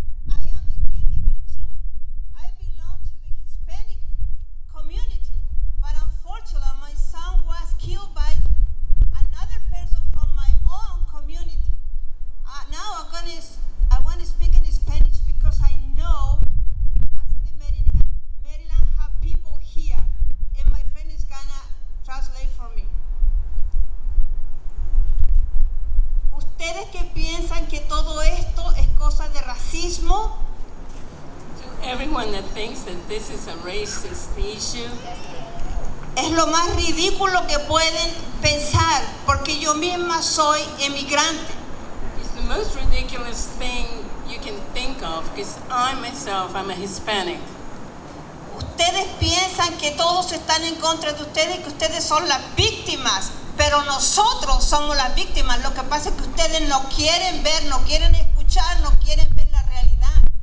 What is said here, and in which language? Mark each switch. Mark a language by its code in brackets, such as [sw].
[en] I am an immigrant too. I belong to the Hispanic community, but unfortunately my son was killed by another person from my own community. Now I want to speak in Spanish because I know Casa de Maryland have people here, and my friend is gonna translate for me. [es] Ustedes que piensan que todo esto es cosa de racismo, [en] To everyone that thinks that this is a racist issue, [es] es lo más ridículo que pueden pensar, porque yo misma soy emigrante. [en] it's the most ridiculous thing you can think of because I myself, I'm a Hispanic. [es] Ustedes piensan que todos están en contra de ustedes, que ustedes son las víctimas, pero nosotros somos las víctimas. Lo que pasa es que ustedes no quieren ver, no quieren escuchar, no quieren ver la realidad.